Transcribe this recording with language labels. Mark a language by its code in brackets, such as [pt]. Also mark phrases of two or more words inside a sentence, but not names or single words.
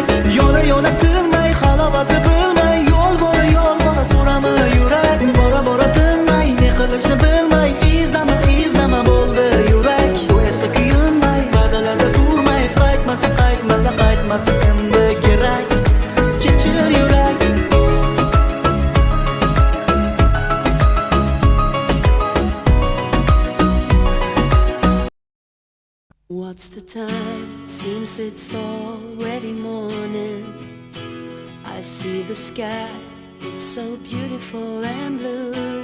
[uz] Yona yona tinmay, halovati bilmay, yo'l bora so'rama yurak. Bora bora tinmay, ne qilishni bilmay, izdama izdama bo'ldi yurak. Bu esa kuyunmay, va'dalarda turmay, qaytmasa endi kerak, kechir yurak. [en] What's the time? Seems it's already morning. I see the sky, it's so beautiful and blue.